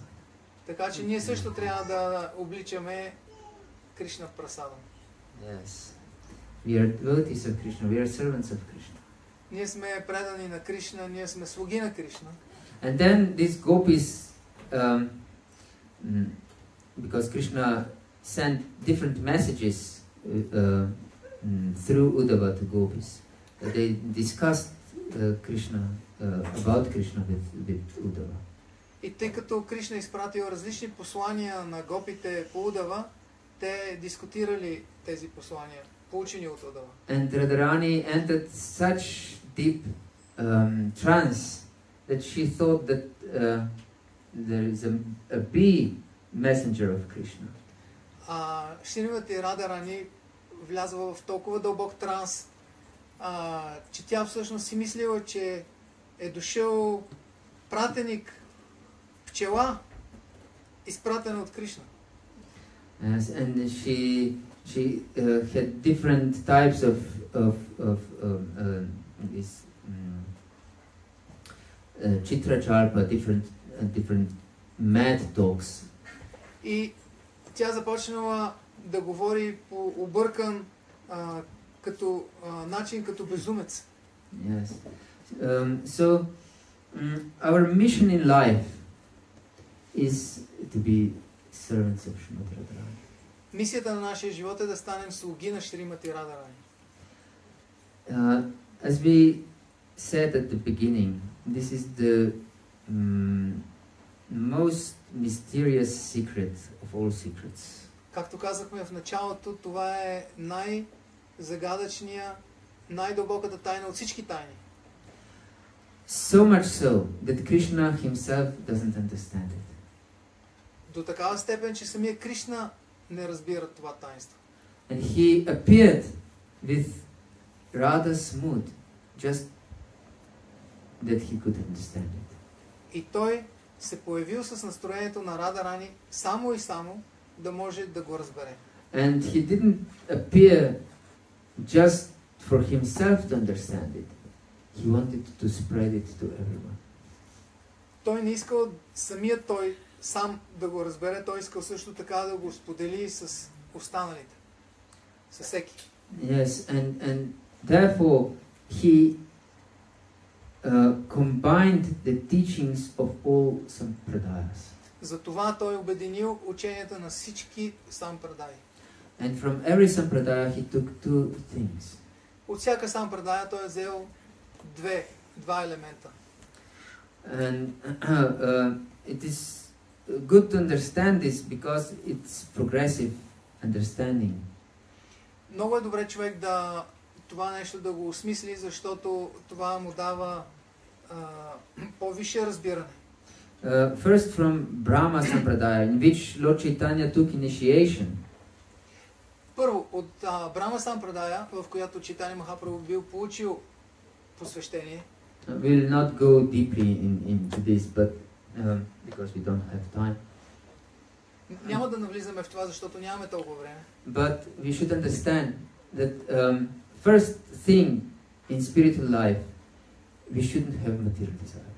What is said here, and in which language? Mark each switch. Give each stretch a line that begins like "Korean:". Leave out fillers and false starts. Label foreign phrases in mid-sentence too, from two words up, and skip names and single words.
Bulgarian: Така че ние също трябва да обличаме Кришна прасадам.
English: Yes. We are devotees of Krishna. We are servants of Krishna.
Bulgarian: Ние сме предани на Кришна, ние сме слуги на Кришна.
English: And then these gopis, because Krishna sent different messages through Uddhava to gopis, they discussed Krishna, about Krishna with Uddhava.
Bulgarian: И тъй като Кришна изпратил различни послания на гопите по Удава, те дискутирали тези послания, получени от Удава.
English: And Radharani entered such deep trance that she thought that there is a bee messenger of Krishna.
Bulgarian: Шримати Радарани влязла в толкова дълбок транс, че тя всъщност си мислила, че е дошъл пратеник, пчела, изпратена от Кришна.
English: Yes, and she had different types of this chitracharpa, different mad talks.
Bulgarian: И тя започнала да говори по объркан начин, като безумец.
English: Yes. So our mission in life is to be servants of Srimati Radharani.
Bulgarian: Мисията на нашия живот е да станем слуги на Шримати Радарани.
English: As we said at the beginning, this is the most mysterious secret of all secrets.
Bulgarian: Както казахме в началото, това е най-загадъчния, най-дълбоката тайна от всички тайни.
English: So much so that Krishna himself doesn't understand it.
Bulgarian: До такава степен, че самия Кришна не разбира това таинство.
English: And he appeared with Radha's mood, just that he could understand it.
Bulgarian: И той се появил с настроението на Радарани само и само да може да го разбере.
English: And he didn't appear just for himself to understand it. He wanted to spread it to everyone.
Bulgarian: Той не искал самият той сам да го разбере, той искал също така да го сподели с останалите, с всеки.
English: Yes, and therefore he combined the teachings of all sampradayas.
Bulgarian: Затова той обединил ученията на всички сампрадаи.
English: And from every sampradaya he took two things.
Bulgarian: От всяка сампрадая той е взел два елемента.
English: And it is good to understand this because it's progressive understanding.
Bulgarian: Много е добре човек това нещо да го осмисли, защото това му дава по-висше разбиране.
English: First from Brahma Sampradaya, in which Lord Chaitanya took initiation.
Bulgarian: Първо, от Брахма Сампрадая, в която Чайтанья Махапрабху бил получил посвещение.
English: We'll not go deeply into this, but because we don't have time.
Bulgarian: Няма да навлизаме в това, защото нямаме толкова време.
English: But we should understand that first thing in spiritual life, we shouldn't have material desires.